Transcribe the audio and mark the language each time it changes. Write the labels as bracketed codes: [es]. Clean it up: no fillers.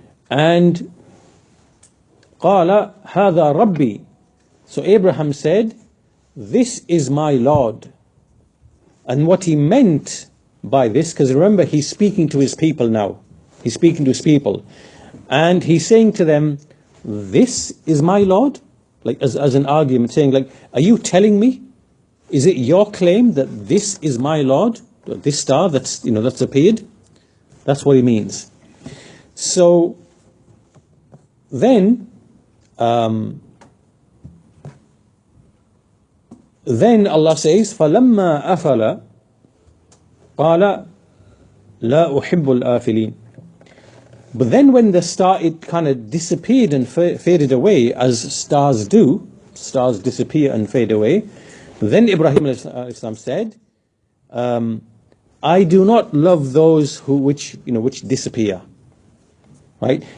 [en] And [ar] قَالَ هَذَا رَبِّي. [en] So Abraham said, this is my Lord. And what he meant by this, because remember, he's speaking to his people now. He's speaking to his people. And he's saying to them, this is my Lord? Like as an argument, saying like, are you telling me? Is it your claim that this is my Lord? This star that's appeared? That's what he means. So then Allah says, [ar] فَلَمَّا أَفَلَ قَالَ لَا أُحِبُّ الْآفِلِينَ. [en] But then when the star, it kind of disappeared and faded away, as stars do, stars disappear and fade away, then Ibrahim Islam said, I do not love those which disappear. Right?